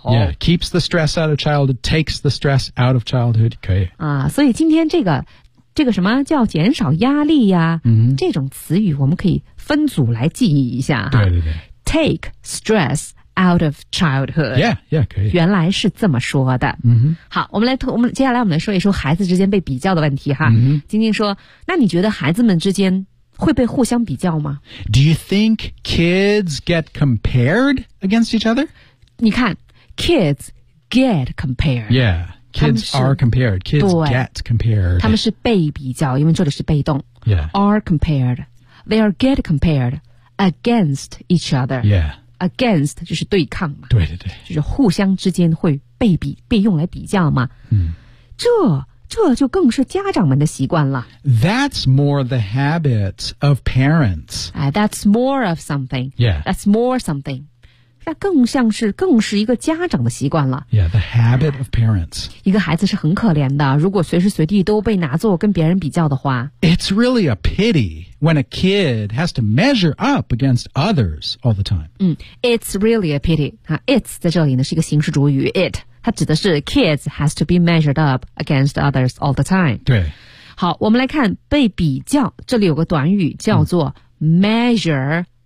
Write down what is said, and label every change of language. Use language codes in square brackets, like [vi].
[en] Yeah, keeps the stress out of childhood, takes the stress out of childhood. [zh] 可以。啊，所以今天这个。这个什么叫减少压力呀、这种词语我们可以分组来记忆一下对对对 [en] Take stress out of childhood Yeah, yeah, 可以 [zh] 原来是这么说的、好我们来我们接下来我们来说一说孩子之间被比较的问题哈、晶晶说那你觉得孩子们之间会被互相比较吗 [en] Do you think kids get compared against each other? [zh] 你看 [en] kids get compared YeahKids are compared. Kids get compared. [zh] 他们是被比较，因为这里是被动。 [en] Yeah. Are compared. They are get compared against each other. Yeah. [zh] Against 就是对抗嘛。对对对。就是互相之间会被比，被用来比较嘛。这就更是家长们的习惯了。 [en] That's more the habit of parents. That's more of something. Yeah. That's more something. [zh] 那更像是更是一个家长的习惯了。 [en] Yeah, the habit of parents. [zh] 一个孩子是很可怜的，如果随时随地都被拿作跟别人比较的话。 [en] It's really a pity when a kid has to measure up against others all the time. It's really a pity. It's [zh] 在这里呢是一个形式主语 [en] ，it [zh] 它指的是 [en] kids has to be measured up against others all the time. [zh] 对。好，我们来看被比较，这里有个短语叫做 measure。